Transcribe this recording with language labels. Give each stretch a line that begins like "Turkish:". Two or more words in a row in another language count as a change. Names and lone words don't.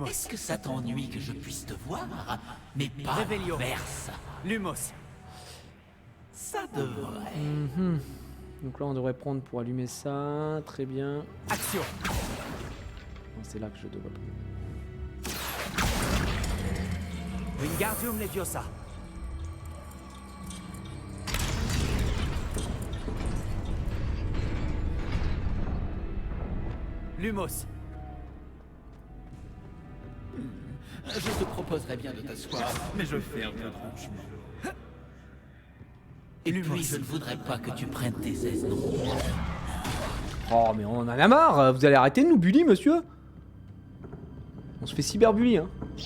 French: Est-ce que ça t'ennuie que je puisse te voir, mais pas Revelio. l'inverse? Lumos. Ça devrait. Donc là on devrait prendre pour allumer ça. Très bien. Action. Non, c'est là que je devrais prendre. Wingardium Leviosa. Lumos. Je te proposerais bien de t'asseoir, mais je fais un peu de rangement. Et puis je ne voudrais pas que tu prennes tes aises non plus. Oh mais on en a marre. Vous allez arrêter de nous bully monsieur. On se fait cyberbully hein.